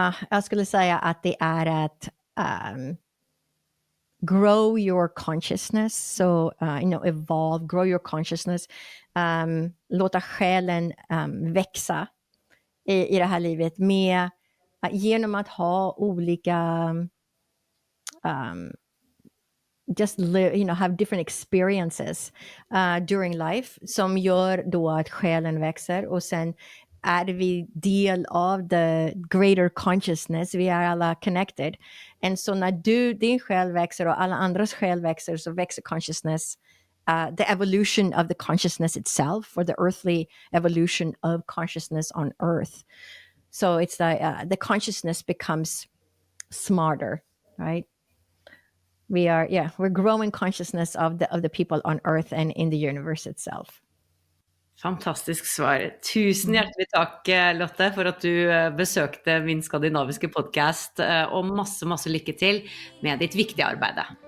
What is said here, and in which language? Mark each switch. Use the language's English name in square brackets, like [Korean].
[Swedish] Jag skulle säga att det är att [English] grow your consciousness. So, evolve, grow your consciousness. [Swedish] Låta själen växa i det här livet med genom att ha olika [English] just live, have different experiences during life [Swedish] som gör då att själen växer, och sen är vi del av [English] the greater consciousness. [Swedish] Vi är alla [English] connected. And [Swedish] så när din själ växer och alla andras själ växer, så växer [English] consciousness, the evolution of the consciousness itself, or the earthly evolution of consciousness on earth. So it's the consciousness becomes smarter, right? We're growing consciousness of the people on earth and in the universe itself. [Norwegian] Fantastisk svar. Tusen hjertelig takk, Lotte, for at du besøkte min skandinaviske podcast, og masse lykke til med ditt viktige arbeid.